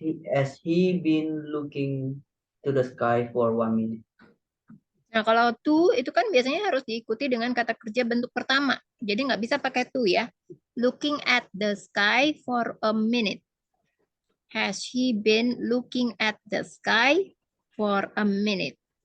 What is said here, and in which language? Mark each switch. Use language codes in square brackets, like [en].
[en] Has he been looking to the sky for 1 minute? [id] Nah, kalau to itu kan biasanya harus diikuti dengan kata kerja bentuk pertama. Jadi nggak bisa pakai to ya. [en] Looking at the sky for a minute. Has he been looking at the sky for a minute?